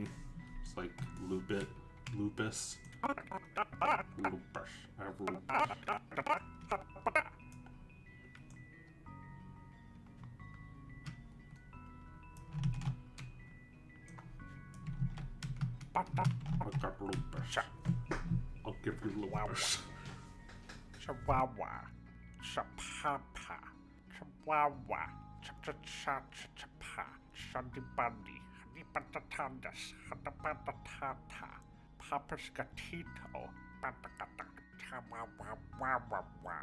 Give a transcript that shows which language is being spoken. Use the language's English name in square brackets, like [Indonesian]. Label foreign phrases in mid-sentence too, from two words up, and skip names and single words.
[English] Just, like, loop it. Lupus. Lupus. I have lupus. I got lupus. I'll give you lupus. Chawawa. Chapapa. Chawawa. Cha-cha-cha-cha-cha-pa. Shandi-bandi. Honey-patatandas. Hata-patatata. Papa's gatito. Patakata. Chawawa-wa-wa-wa.